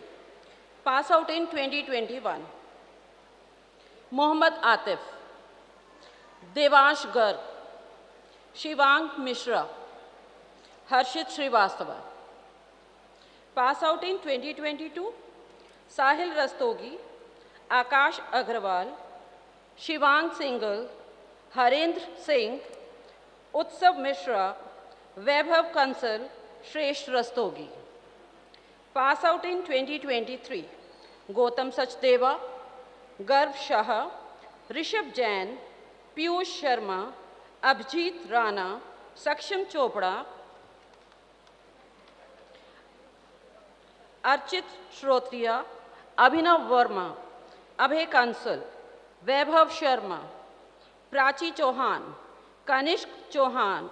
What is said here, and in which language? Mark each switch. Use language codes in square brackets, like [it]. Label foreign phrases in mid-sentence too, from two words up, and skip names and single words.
[en] Pass out in 2021, Mohammad Atif, Devansh Garg, Shivang Mishra, Harshit Srivastava. Pass out in 2022, Sahil Rastogi, Akash Agrawal, Shivang Singhal, Harendra Singh, Utsav Mishra, Vaibhav Kansal, Shresh Rastogi. Pass out in 2023, Gautam Sachdeva, Garv Shah, Rishabh Jain, Piyush Sharma, Abhijit Rana, Saksham Chopra, Archit Shrotriya, Abhinav Verma, Abhay Kansal, Vaibhav Sharma, Prachi Chauhan, Kanishk Chauhan,